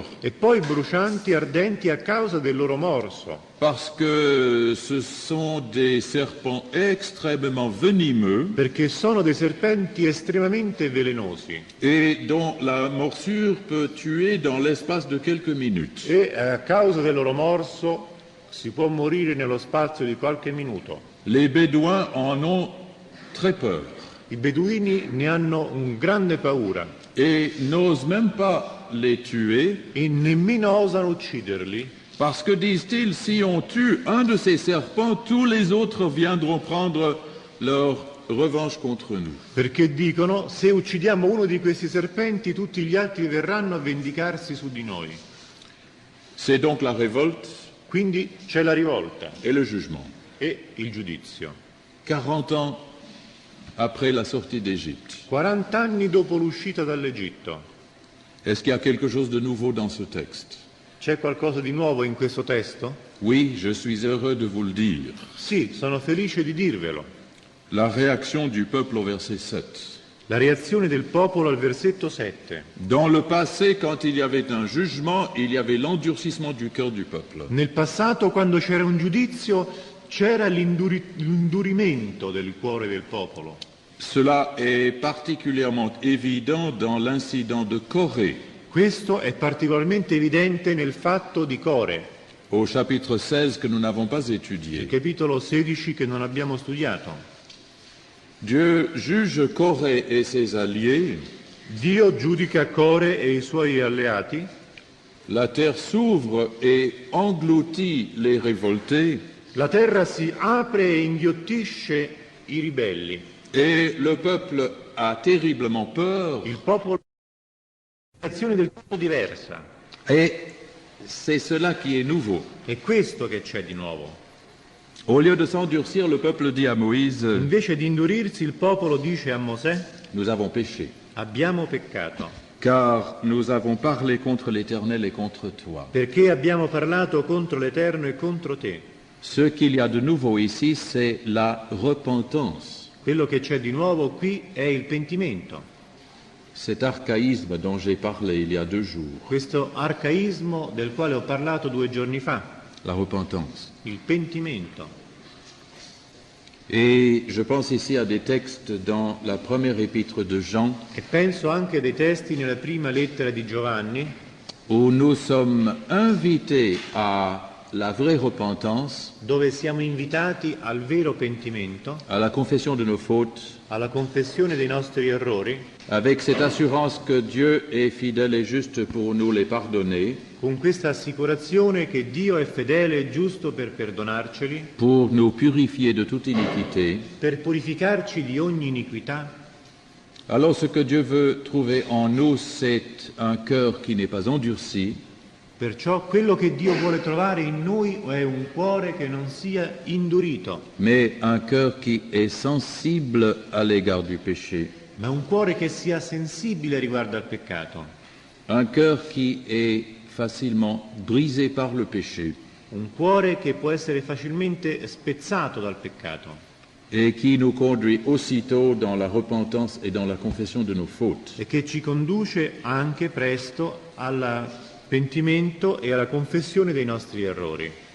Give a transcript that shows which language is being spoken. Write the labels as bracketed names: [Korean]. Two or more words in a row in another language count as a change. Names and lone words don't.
[Italian] e poi brucianti ardenti a causa del loro morso, [French] parce que ce sont des serpents extrêmement venimeux [Italian] perché sono dei serpenti estremamente velenosi [French] et dont la morsure peut tuer dans l'espace de quelques minutes. [Italian] e a causa del loro morso si può morire nello spazio di qualche minuto. [French] Les Bédouins en ont très peur [Italian] I beduini ne hanno un grande paura [French] et n'osent même pas les tuer [Italian] e nemmeno osano ucciderli, [French] parce que, disent-ils, si on tue un de ces serpents, tous les autres viendront prendre leur revanche contre nous. [Italian] perché dicono: se uccidiamo uno di questi serpenti tutti gli altri verranno a vendicarsi su di noi. [French] C'est donc la révolte [Italian] Quindi c'è la rivolta [French] et le jugement. [Italian] e il giudizio. [French] 40 ans après la sortie d'Égypte. [Italian] 40 anni dopo l'uscita dall'Egitto. [French] Est-ce qu'il y a quelque chose de nouveau dans ce texte? [Italian] C'è qualcosa di nuovo in questo testo? [French] Oui, je suis heureux de vous le dire. [Italian] Sì, sono felice di dirvelo. [French] La réaction du peuple au verset 7. [Italian] La reazione del popolo al versetto 7. [French] Dans le passé, quand il y avait un jugement, il y avait l'endurcissement du cœur du peuple. [Italian] Nel passato, quando c'era un giudizio, c'era l'indurimento del cuore del popolo. [French] Cela est particulièrement évident dans l'incident de Corée, [Italian] Questo è particolarmente evidente nel fatto di Core, [French] au chapitre 16 que nous n'avons pas [Italian] il [French] étudié. [Italian] capitolo 16 che non abbiamo studiato. [French] Dieu juge Corée et ses alliés, [Italian] Dio giudica Core e i suoi alleati, [French] la terre s'ouvre et engloutit les révoltés, [Italian] la terra si apre e inghiottisce i ribelli. [French] et le peuple a terriblement peur. [Italian] Il popolo ha un'azione del tutto diversa. [French] Et c'est cela qui est nouveau. [Italian] È questo che c'è di nuovo. [French] Au lieu de s'endurcir, le peuple dit à Moïse, [Italian] Invece di indurirsi, il popolo dice a Mosè: [French] nous avons péché, [Italian] abbiamo peccato, [French] car nous avons parlé contre l'Éternel et contre toi. [Italian] perché abbiamo parlato contro l'Eterno e contro te. [French] Ce qu'il y a de nouveau ici, c'est la repentance. [Italian] Quello che c'è di nuovo qui è il pentimento, [French] Cet archaïsme dont j'ai parlé il y a 2 jours, [Italian] questo arcaismo del quale ho parlato 2 giorni fa, [French] la repentance. [Italian] il pentimento. [French] Et je pense ici à des textes dans la première épître de Jean, [Italian] E penso anche dei testi nella prima lettera di Giovanni, [French] où nous sommes invités à la vraie repentance, [Italian] dove siamo invitati al vero pentimento, [French] à la confession de nos fautes, [Italian] alla confessione dei nostri errori, [French] avec cette assurance que Dieu est fidèle et juste pour nous les pardonner, [Italian] con questa assicurazione che Dio è fedele e giusto per perdonarceli, [French] pour nous purifier de toute iniquité. [Italian] per purificarci di ogni iniquità. [French] Alors ce que Dieu veut trouver en nous, c'est un cœur qui n'est pas endurci, [Italian] Perciò quello che Dio vuole trovare in noi è un cuore che non sia indurito, [French] mais un cœur qui est sensible à l'égard du péché, [Italian] ma un cuore che sia sensibile riguardo al peccato, [French] un cœur qui est facilement brisé par le péché [Italian] un cuore che può essere facilmente spezzato dal peccato [French] et qui nous conduit aussitôt dans la repentance et dans la confession de nos fautes. [Italian] e che ci conduce anche presto al pentimento e alla confessione dei nostri errori.